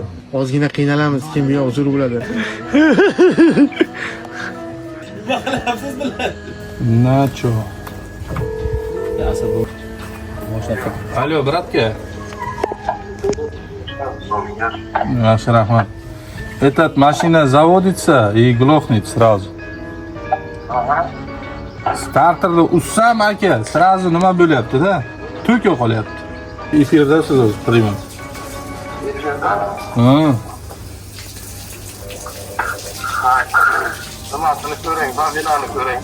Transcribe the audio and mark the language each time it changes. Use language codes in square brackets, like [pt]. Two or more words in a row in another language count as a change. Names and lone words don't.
[uz] Ozgina qiynalamiz, kim bu yoq zo'r bo'ladi. Nacho. Yasa bu. Alyo, bratga. Yaxshi, rahmat. [ru] Этот машина заводится и глохнет сразу. [uz] Starterni ussam aka, sразу nima bo'lyapti-da? Tok yo'qolyapti. Efirdasiz o'zi, prima. Nimasini ko'ring, babinani ko'ring.